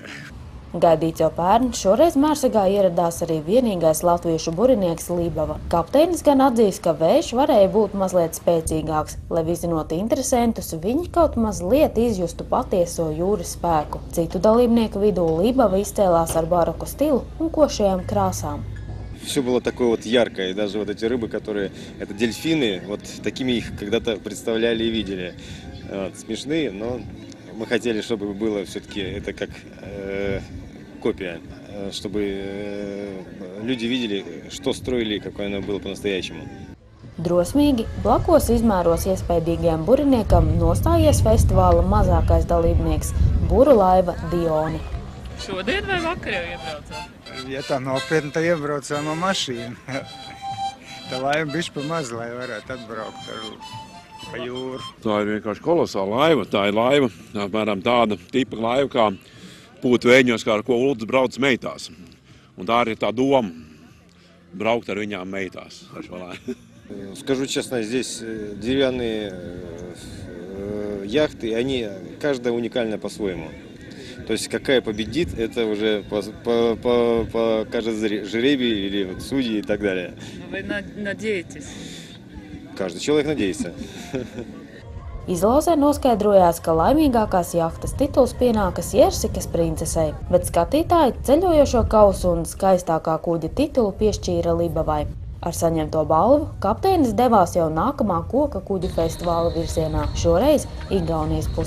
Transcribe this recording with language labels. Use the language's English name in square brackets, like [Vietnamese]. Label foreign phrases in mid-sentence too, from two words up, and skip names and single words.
[Latvian] Gaidīts jau pērn, šoreiz Mērsragā ieradās arī vienīgais latviešu burinieks Libava. Kapteinis gan atzīst, ka vējš varēja būt mazliet spēcīgāks, lai vizinot interesentus, viņi kaut mazliet izjustu patieso jūras spēku. Citu dalībnieku vidū Libava izcēlās ar baroku stilu un košajām krāsām. [Russian] Все было такое яркое, даже эти рыбы, которые, это дельфины, такими их когда-то представляли и видели. Смешные, но мы хотели, чтобы было все-таки это как копия, чтобы люди видели, что строили и какое оно было по-настоящему. [Latvian] Drosmīgi, blakos izmēros iespējīgajam buriniekam nostājies festivāla mazākais dalībnieks – buru laiva Dione. Šodien vai vakar jau iebraucāt? Ja tā nopietni, tad iebraucām ar mašīnu. Tā laiva bišķi pa maz, lai varētu atbraukt pa jūru. Tā ir vienkārši kolosāla laiva. Tā ir laiva, apmēram tāda tipa laiva, kā būtu vēģņos, kā ar ko Uldis brauc meitās. Un tā arī ir tā doma – braukt ar viņām meitās. [Russian] Скажу честно, здесь деревянные яхты, они каждая уникальна по-своему. То есть какая победит, это уже покажет жребий или судьи и так далее. Вы надеетесь? Каждый человек надеется. [Latvian] Izlozē noskaidrojās, ka laimīgākās jahtas tituls pienākas Jersikas princesei, bet skatītāji ceļojošo kausu un skaistākā kuģa titulu piešķīra Libavai. Ar saņemto balvu kapteinis devās jau nākamā koka kuģu festivāla virzienā, šoreiz Igaunijas pusē.